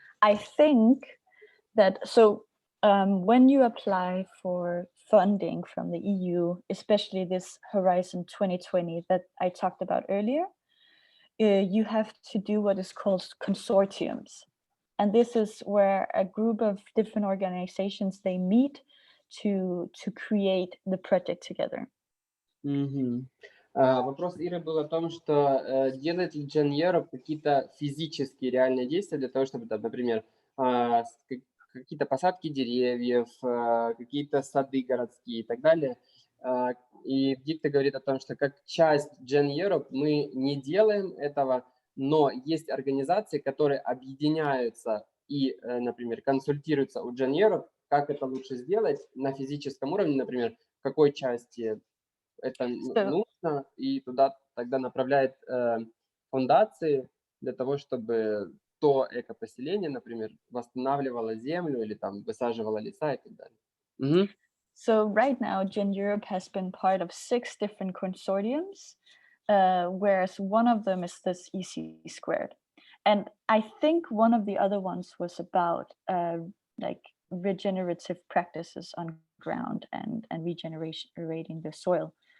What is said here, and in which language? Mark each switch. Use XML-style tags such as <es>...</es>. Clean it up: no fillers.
<en>I think that, so when you apply for funding from the EU, especially this Horizon 2020 that I talked about earlier, you have to do what is called consortiums. And this is where a group of different organizations, they meet to create the project together.</en> <ru>Вопрос Иры был о том, что делает ли Gen Europe какие-то физические реальные действия для того, чтобы, например, какие-то посадки деревьев, какие-то сады городские и так далее. И Dicte говорит о том, что как часть Gen Europe мы не делаем этого, но есть организации, которые объединяются и, например, консультируются у Gen Europe, как это лучше сделать на физическом уровне, например, в какой части это нужно, и туда тогда направляет фундации для того, чтобы то экопоселение, например, восстанавливало землю или там высаживало леса и так далее.</ru> <en>So right now, Gen Europe has been part of 6 different consortiums, whereas one of them is this EC². And I think one of the other ones was about like regenerative practices on ground and regenerating the soil.</en>